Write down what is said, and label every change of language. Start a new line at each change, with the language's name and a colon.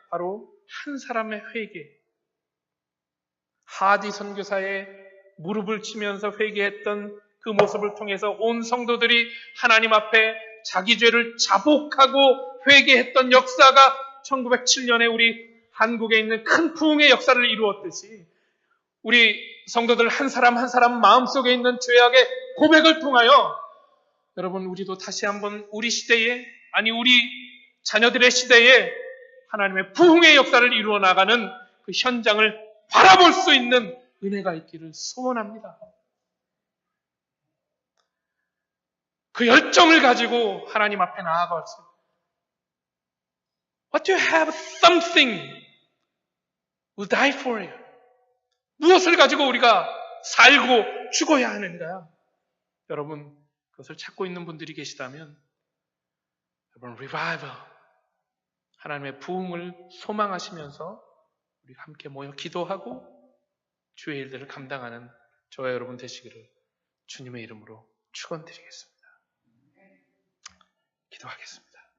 Korean: 바로 한 사람의 회개. 하디 선교사의 무릎을 치면서 회개했던 그 모습을 통해서 온 성도들이 하나님 앞에 자기 죄를 자복하고 회개했던 역사가 1907년에 우리 한국에 있는 큰 부흥의 역사를 이루었듯이 우리 성도들 한 사람 한 사람 마음속에 있는 죄악의 고백을 통하여 여러분 우리도 다시 한번 우리 시대에 아니 우리 자녀들의 시대에 하나님의 부흥의 역사를 이루어 나가는 그 현장을 바라볼 수 있는 은혜가 있기를 소원합니다. 그 열정을 가지고 하나님 앞에 나아가서
English: What do you have something who die for you?
Korean: 무엇을 가지고 우리가 살고 죽어야 하는가? 여러분 그것을 찾고 있는 분들이 계시다면 여러분 revival 하나님의 부흥을 소망하시면서 우리가 함께 모여 기도하고 주의 일들을 감당하는 저와 여러분 되시기를 주님의 이름으로 축원드리겠습니다. 기도하겠습니다.